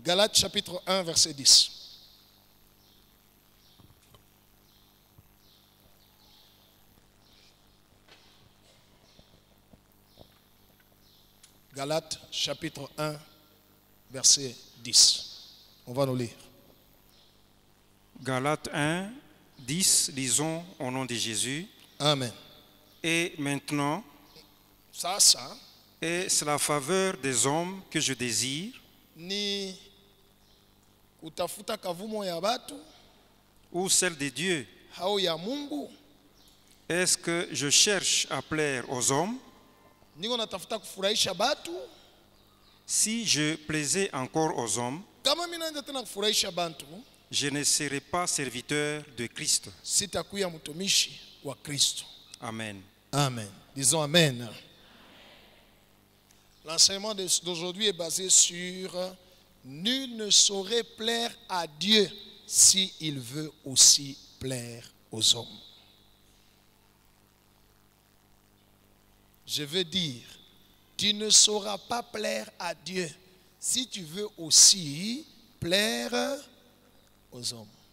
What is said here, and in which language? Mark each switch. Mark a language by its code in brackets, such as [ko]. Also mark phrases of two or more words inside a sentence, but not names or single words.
[fr] Galates chapitre 1, verset 10. Galates chapitre 1, verset 10. On va nous lire. Galates 1, 10, lisons au nom de Jésus. Amen. Et maintenant, Ça, et c'est la faveur des hommes que je désire, [sw] ni utafuta kavumo ya batu [fr] ou celle de Dieu. [sw] au ya Mungu. [fr] Est-ce que je cherche à plaire aux hommes? [sw] Niko natafuta kufurahisha batu. [fr] Si je plaisais encore aux hommes, [sw] Kama mimi naenda tena kufurahisha bantu, [fr] je ne serais pas serviteur de Christ. [sw] sitakuwa mtumishi wa Kristo. [fr] Amen. Amen. Disons amen. L'enseignement d'aujourd'hui est basé sur nul ne saurait plaire à Dieu s'il veut aussi plaire aux hommes. Je veux dire, tu ne sauras pas plaire à Dieu si tu veux aussi plaire aux hommes.